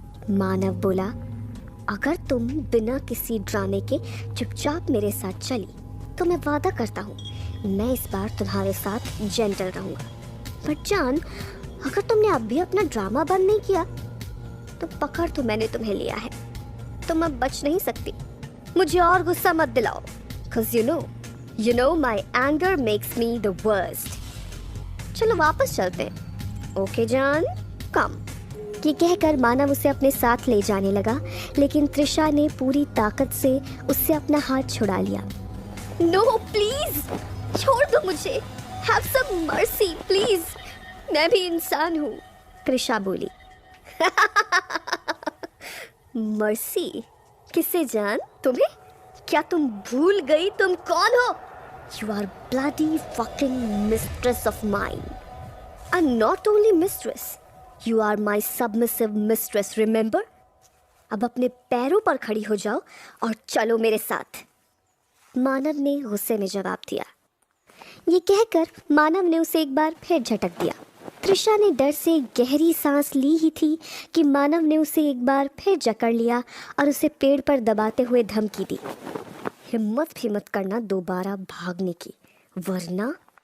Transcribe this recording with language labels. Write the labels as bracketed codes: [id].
[hi] मानव बोला, अगर तुम बिना किसी ड्रामे के चुपचाप मेरे साथ चली तो मैं वादा करता हूँ मैं इस बार तुम्हारे साथ जेंटल रहूँगा। बट जान, अगर तुमने अब भी अपना ड्रामा बंद नहीं किया तो पकड़ तो मैंने तुम्हें लिया है, तुम अब बच नहीं सकती। मुझे और गुस्सा मत दिलाओ, [en] cause you know my anger makes me the worst। [hi] चलो वापस चलते हैं। ओके जान, कम। ये कहकर मानव उसे अपने साथ ले जाने लगा, लेकिन त्रिशा ने पूरी ताकत से उससे अपना हाथ छुड़ा लिया। [en] no please, [hi] छोड़ दो मुझे। [en] have some mercy please, [hi] मैं भी इंसान हूँ, त्रिशा बोली। मर्सी? किसे जान? तुम्हें? क्या तुम भूल गई तुम कौन हो? [en] You are bloody fucking mistress of mine. And not only mistress, you are my submissive mistress, remember? [hi] अब अपने पैरों पर खड़ी हो जाओ और चलो मेरे साथ, मानव ने गुस्से में जवाब दिया। ये कहकर मानव ने उसे एक बार फिर झटक दिया। त्रिशा ने डर से गहरी सांस ली ही थी कि मानव ने उसे एक बार फिर जकड़ लिया और उसे पेड़ पर दबाते हुए धमकी दी, हिम्मत भी मत करना दोबारा भागने की, वरना।